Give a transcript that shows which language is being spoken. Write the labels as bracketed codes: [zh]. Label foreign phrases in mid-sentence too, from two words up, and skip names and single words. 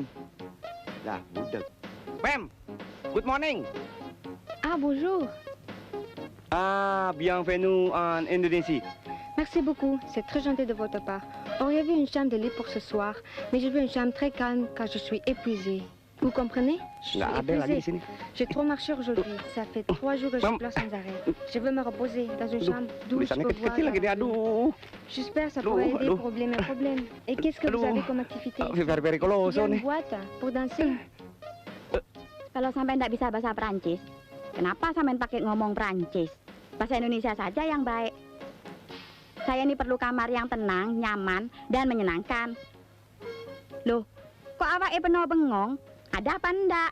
[id] Lah, budak. [en] Ma'am, good morning. [fr] Ah, bonjour. Ah, bienvenue en Indonésie. Merci beaucoup, c'est très gentil de votre part. Auriez-vous une chambre de lit pour ce soir? Mais je veux une chambre très calme car je suis épuisée. Vous comprenez? [id] Nggak ada lagi di sini. [fr] J'ai trop marché aujourd'hui. Ça fait 3 jours que je pleure sans arrêt. Je veux me reposer dans une chambre d'où je [id] Tulisannya [fr] peux voir. [id] kecil-kecil lagi nih. Aduh. [fr] J'espère que ça [id] Aduh, [fr] pourrait aider [id] aduh. [fr] problème et problème. Et qu'est-ce que vous [id] Aduh. [fr] avez comme activité? [en] Very very [fr] Il y coloso a une [id] nih. [fr] boîte pour danser. [id] Kalau sampai nggak bisa bahasa Prancis, kenapa sampai pakai ngomong Prancis? Bahasa Indonesia saja yang baik. Saya ini perlu kamar yang tenang, nyaman, dan menyenangkan. Loh, kok awake penuh bengong? Ada apa enggak?